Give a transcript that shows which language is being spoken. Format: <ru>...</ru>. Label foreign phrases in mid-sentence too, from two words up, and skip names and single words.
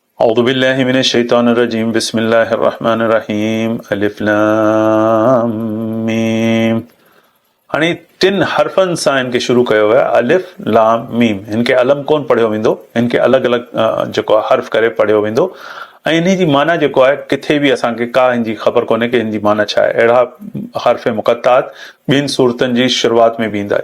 <ar>أعوذ بالله من الشيطان الرجيم بسم الله الرحمن الرحيم ألف لام ميم.</ar> <sd>हाणे टिन हरफनि सां हिन खे शुरू कयो आहे</sd> <ar>ألف لام ميم.</ar> <sd>हिन खे अलम कोन पढ़ियो वेंदो, हिन खे अलॻि अलॻि जेको आहे हर्फ़ करे पढ़ियो वेंदो ऐं इन जी माना जेको आहे किथे बि असांखे का हिन जी ख़बर कोन्हे कि हिन जी माना छा आहे। अहिड़ा हर्फ़ मुक़त्तात ॿिनि सूरतनि जी शुरूआति में बि ईंदा।</sd>